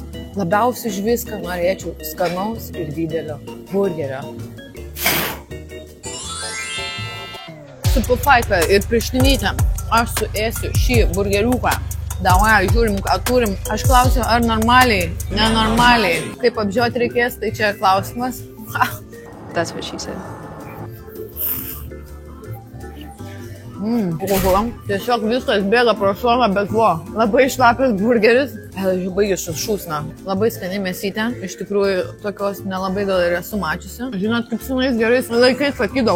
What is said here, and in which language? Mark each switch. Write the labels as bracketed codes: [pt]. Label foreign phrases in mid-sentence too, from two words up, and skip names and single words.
[lt] Labiausiai iš viską norėčiau skanaus ir didelio burgerio. Su pufaika ir prištinytėm aš suėsiu šį burgeriuką. Davai, žiūrim, ką turim. Aš klausiu, ar normaliai, nenormaliai. Kaip apžiūrėti reikės, tai čia klausimas. [en] That's what she said. [lt] Tiesiog viskas bėga pro šoną, bet vo, labai šlapias burgeris. Baigiu šūsną. Labai skani mėsytė. Iš tikrųjų, tokios nelabai gal ir esu mačiusi. Žinot, kaip senais gerais laikais sakydavo.